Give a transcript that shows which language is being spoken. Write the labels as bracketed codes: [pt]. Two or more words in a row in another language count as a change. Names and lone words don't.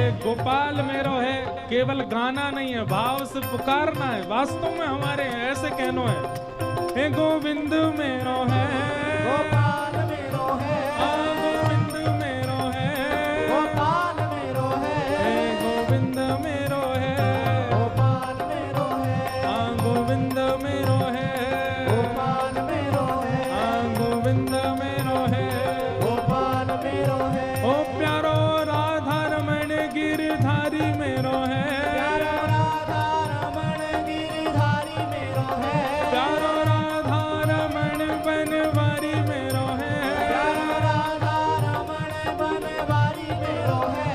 [hi] गोपाल मेरो है केवल गाना नहीं है, भाव से पुकारना है। वास्तव में हमारे ऐसे कहनो है, [bra] हे गोविंद मेरो है, गोपाल मेरो है, गोविंद मेरो है, गोपाल मेरो है, हे गोविंद मेरो है, गोपाल मेरो है, गोविंद मेरो है, गोपाल मेरो है, गोविंद मेरो है, गोपाल मेरो है, ओ प्यारो राधा रमण गिरधारी मेरो है, प्यारो राधा रमण गिरधारी मेरो है, प्यारो राधा रमण बनवारी मेरो है, प्यारो राधा रमण बनवारी मेरो है,